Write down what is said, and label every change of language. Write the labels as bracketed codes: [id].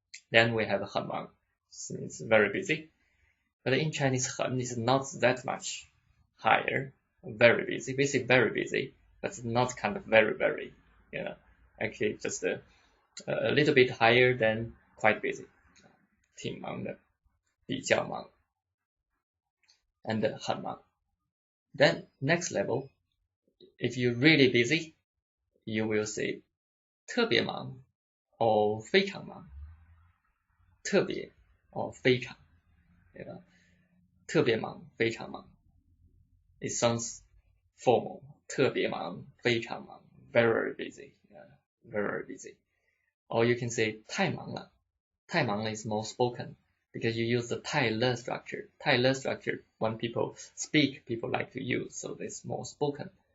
[en] Then we have [zh] 很忙, [en] means very busy. But in Chinese 很 is not that much higher. Very busy. We say very busy, but it's not kind of very, actually just a little bit higher than quite busy. [zh] 挺忙的，比较忙 and 很忙。 [en] Then next level, if you're really busy, you will say [zh] 特别忙 [en] or [zh] 非常忙。特别 or 非常，特别忙，非常忙。 [en] It sounds formal. [zh] 特别忙，非常忙 [en] very busy, very busy. Or you can say [zh] 太忙了。 太忙了 [en] is more spoken because you use the 太了 structure. 太了 structure, when people speak, people like to use, so it's more spoken.